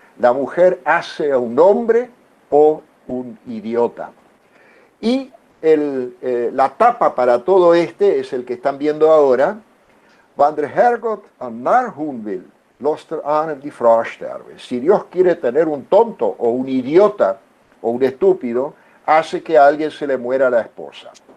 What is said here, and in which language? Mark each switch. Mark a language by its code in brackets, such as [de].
[es] La mujer hace a un hombre o un idiota. Y la tapa para todo es el que están viendo ahora. [de] Wann der Herrgott ein Narr hun will, lässt ahnen die Frau sterben. [es] Si Dios quiere tener un tonto o un idiota o un estúpido, hace que a alguien se le muera la esposa.